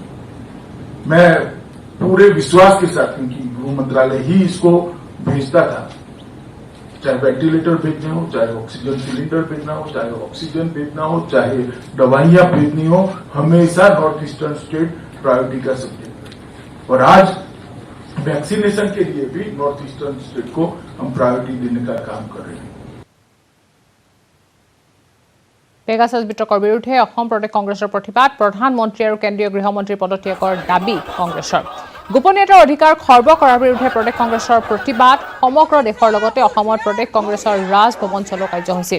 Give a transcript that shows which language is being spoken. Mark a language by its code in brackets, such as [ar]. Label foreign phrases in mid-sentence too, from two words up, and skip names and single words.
[hi] मैं पूरे विश्वास के साथ, क्योंकि गृह मंत्रालय ही इसको भेजता था, चाहे वेंटिलेटर भेजने हो, चाहे [en] oxygen cylinder [hi] भेजना हो, चाहे ऑक्सीजन भेजना हो, चाहे दवाइयां भेजनी हो, हमेशा [en] North Eastern State priority [hi] का सब्जेक्ट है। और आज वैक्सीनेशन के लिए भी [en] North Eastern State [hi] को हम प्रायोरिटी देने का काम कर रहे हैं। [as] পেগাছাছ বিতৰ্কৰ বিৰুদ্ধে অসম প্ৰদেশ কংগ্ৰেছৰ প্ৰতিবাদ, প্ৰধানমন্ত্ৰী আৰু কেন্দ্ৰীয় গৃহমন্ত্ৰী পদত্যাগৰ দাবী কংগ্ৰেছৰ। গোপনীয়তাৰ অধিকাৰ খৰ্ব কৰাৰ বিৰুদ্ধে প্ৰদেশ কংগ্ৰেছৰ প্ৰতিবাদ, সমগ্ৰ দেশৰ লগতে অসমত প্ৰদেশ কংগ্ৰেছৰ ৰাজভৱন চলোৱা কাৰ্যসূচী।